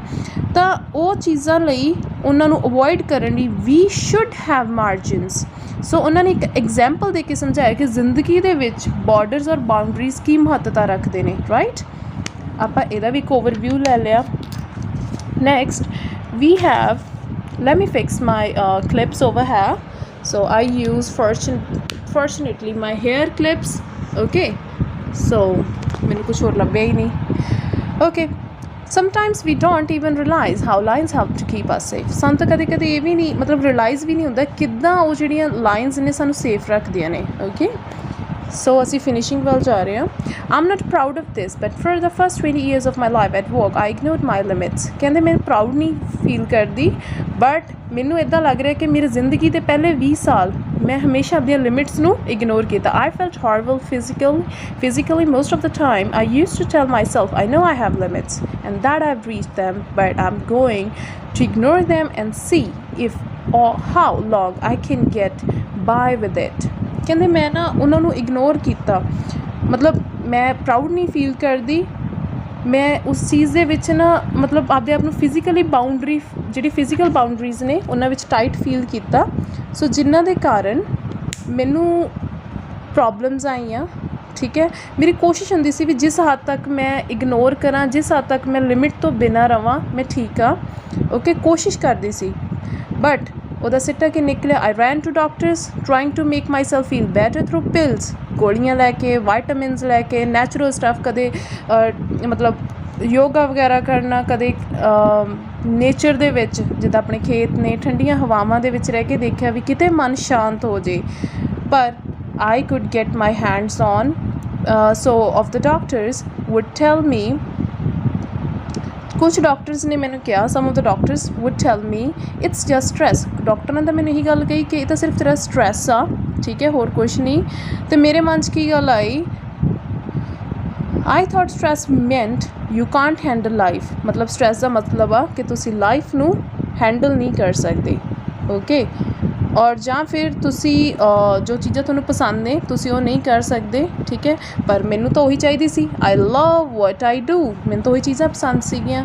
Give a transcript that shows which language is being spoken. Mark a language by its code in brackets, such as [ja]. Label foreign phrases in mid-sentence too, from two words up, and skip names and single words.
[pa] ਤਾਂ ਉਹ ਚੀਜ਼ਾਂ ਲਈ ਉਹਨਾਂ ਨੂੰ ਅਵੋਇਡ ਕਰਨ ਲਈ ਵੀ [en] should have margins. [pa] ਸੋ ਉਹਨਾਂ ਨੇ ਇੱਕ ਐਗਜ਼ਾਮਪਲ ਦੇ ਕੇ ਸਮਝਾਇਆ ਕਿ ਜ਼ਿੰਦਗੀ ਦੇ ਵਿੱਚ ਬਾਰਡਰਸ ਔਰ ਬਾਊਂਡਰੀਜ਼ ਕੀ ਮਹੱਤਤਾ ਰੱਖਦੇ ਨੇ, ਰਾਈਟ। ਆਪਾਂ ਇਹਦਾ ਵੀ ਇੱਕ ਓਵਰਵਿਊ ਲੈ ਲਿਆ। [en] Next we have, let me fix my clips over here. So I use fortunately my hair clips, okay. [pa] So ਮੈਨੂੰ ਕੁਛ ਹੋਰ ਲੱਭਿਆ ਹੀ ਨਹੀਂ, okay. [en] Sometimes we don't even realize how lines help to keep us safe. [pa] ਸਾਨੂੰ ਤਾਂ ਕਦੇ ਕਦੇ ਇਹ ਵੀ ਨਹੀਂ, ਮਤਲਬ ਰਿਅਲਾਈਜ਼ ਵੀ ਨਹੀਂ ਹੁੰਦਾ ਕਿੱਦਾਂ ਉਹ ਜਿਹੜੀਆਂ ਲਾਈਨਸ ਨੇ ਸਾਨੂੰ ਸੇਫ ਰੱਖਦੀਆਂ ਨੇ, ਓਕੇ। ਸੋ ਅਸੀਂ ਫਿਨਿਸ਼ਿੰਗ ਵੱਲ ਜਾ ਰਹੇ ਹਾਂ। [en] I'm not proud of this but for the first 20 years of my life at work I ignored my limits. [pa] ਕਹਿੰਦੇ ਮੈਂ ਪ੍ਰਾਊਡ ਨਹੀਂ ਫੀਲ ਕਰਦੀ, ਬਟ ਮੈਨੂੰ ਇੱਦਾਂ ਲੱਗ ਰਿਹਾ ਕਿ ਮੇਰੀ ਜ਼ਿੰਦਗੀ ਦੇ ਪਹਿਲੇ 20 ਸਾਲ ਮੈਂ ਹਮੇਸ਼ਾ ਆਪਣੀਆਂ ਲਿਮਿਟਸ ਨੂੰ ਇਗਨੋਰ ਕੀਤਾ। [en] I felt horrible physically most of the time. I used to tell myself I know I have limits and that I've reached them, but I'm going to ignore them and see if or how long I can get by with it. [pa] ਕਹਿੰਦੇ ਮੈਂ ਨਾ ਉਹਨਾਂ ਨੂੰ ਇਗਨੋਰ ਕੀਤਾ, ਮਤਲਬ ਮੈਂ ਪ੍ਰਾਊਡ ਨਹੀਂ ਫੀਲ ਕਰਦੀ, ਮੈਂ ਉਸ ਚੀਜ਼ ਦੇ ਵਿੱਚ ਨਾ ਮਤਲਬ ਆਪਦੇ ਆਪ ਨੂੰ [en] physically boundary, [pa] ਜਿਹੜੀ [en] physical boundaries [pa] ਨੇ ਉਹਨਾਂ ਵਿੱਚ ਟਾਈਟ ਫੀਲ ਕੀਤਾ। ਸੋ ਜਿਨ੍ਹਾਂ ਦੇ ਕਾਰਨ ਮੈਨੂੰ ਪ੍ਰੋਬਲਮਸ ਆਈਆਂ, ਠੀਕ ਹੈ। ਮੇਰੀ ਕੋਸ਼ਿਸ਼ ਹੋਂਦੀ ਸੀ ਭੀ ਜਿਸ ਹੱਦ ਤੱਕ ਮੈਂ ਇਗਨੋਰ ਕਰਾ, ਜਿਸ ਹੱਦ ਤੱਕ ਮੈਂ ਲਿਮਿਟ ਤੋ ਬਿਨਾ ਰਵਾਂ ਮੈਂ ਠੀਕ ਹਾਂ, ਓਕੇ ਕੋਸ਼ਿਸ਼ ਕਰਤੀ ਸੀ। बट ਉਹਦਾ ਸਿੱਟਾ ਕੀ ਨਿਕਲਿਆ, [en] I ran to doctors trying to make myself feel better through pills, [pa] ਗੋਲੀਆਂ ਲੈ ਕੇ, ਵਾਈਟਾਮਿਨਸ ਲੈ ਕੇ, [en] natural stuff, [pa] ਕਦੇ ਮਤਲਬ ਯੋਗਾ ਵਗੈਰਾ ਕਰਨਾ, ਕਦੇ ਨੇਚਰ ਦੇ ਵਿੱਚ ਜਿੱਦਾਂ ਆਪਣੇ ਖੇਤ ਨੇ, ਠੰਡੀਆਂ ਹਵਾਵਾਂ ਦੇ ਵਿੱਚ ਰਹਿ ਕੇ ਦੇਖਿਆ ਵੀ ਕਿਤੇ ਮਨ ਸ਼ਾਂਤ ਹੋ ਜੇ। [en] ਪਰ I could get my hands on so of the doctors would tell me, [pa] ਕੁਛ ਡਾਕਟਰਸ ਨੇ ਮੈਨੂੰ ਕਿਹਾ, [en] some of the doctors would tell me it's just stress। [pa] ਡਾਕਟਰਾਂ ਨੇ ਤਾਂ ਮੈਨੂੰ ਇਹੀ ਗੱਲ ਕਹੀ ਕਿ ਇਹ ਤਾਂ ਸਿਰਫ ਤੇਰਾ ਸਟਰੈਸ ਆ, ਠੀਕ ਹੈ, ਹੋਰ ਕੁਛ ਨਹੀਂ। ਅਤੇ ਮੇਰੇ ਮਨ 'ਚ ਕੀ ਗੱਲ ਆਈ, [en] I thought stress meant you can't handle life, [pa] ਮਤਲਬ ਸਟਰੈਸ ਦਾ ਮਤਲਬ ਆ ਕਿ ਤੁਸੀਂ ਲਾਈਫ ਨੂੰ ਹੈਂਡਲ ਨਹੀਂ ਕਰ ਸਕਦੇ, ਓਕੇ। ਔਰ ਜਾਂ ਫਿਰ ਤੁਸੀਂ ਜੋ ਚੀਜ਼ਾਂ ਤੁਹਾਨੂੰ ਪਸੰਦ ਨੇ ਤੁਸੀਂ ਉਹ ਨਹੀਂ ਕਰ ਸਕਦੇ, ਠੀਕ ਹੈ। ਪਰ ਮੈਨੂੰ ਤਾਂ ਉਹੀ ਚਾਹੀਦੀ ਸੀ, [en] I love what I do, [pa] ਮੈਨੂੰ ਤਾਂ ਉਹੀ ਚੀਜ਼ਾਂ ਪਸੰਦ ਸੀਗੀਆਂ।